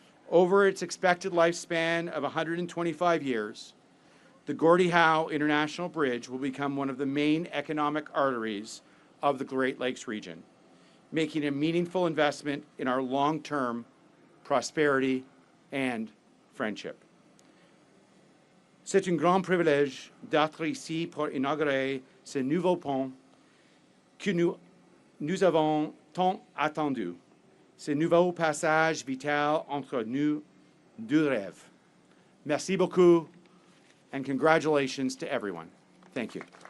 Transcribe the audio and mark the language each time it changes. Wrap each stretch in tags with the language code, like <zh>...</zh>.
<en>Over its expected lifespan of 125 years, the Gordie Howe International Bridge will become one of the main economic arteries of the Great Lakes region, making a meaningful investment in our long-term prosperity and friendship.</en> <fr>C'est un grand privilège d'être ici pour inaugurer ce nouveau pont que nous avons tant attendu, ce nouveau passage vital entre nous deux rêves. Merci beaucoup,</fr> <en>and congratulations to everyone. Thank you.</en>